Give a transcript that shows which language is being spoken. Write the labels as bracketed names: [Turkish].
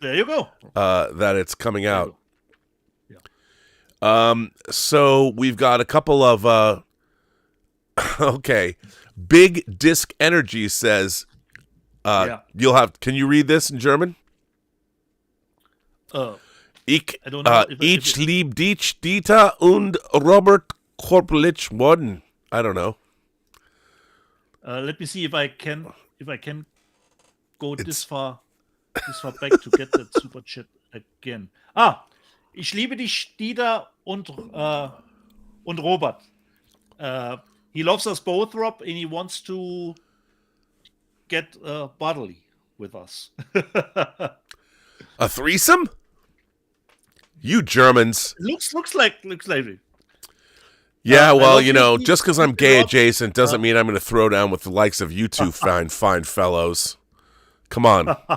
[English] There you go. That it's coming out. Yeah. So we've got a couple of okay. Big Disc Energy says, you'll have, can you read this in German? [German] Ich lieb dich, Dieter und Robert Korpelich Worden. [English] I don't know. Let me see if I can go this far back to get that super chat again. [German] Ich liebe dich, Dieter und Robert. [English] He loves us both, Rob, and he wants to get bodily with us. A threesome? You Germans. Looks like it. Yeah, well, just because I'm gay adjacent doesn't mean I'm going to throw down with the likes of you two fine fellows. Come on.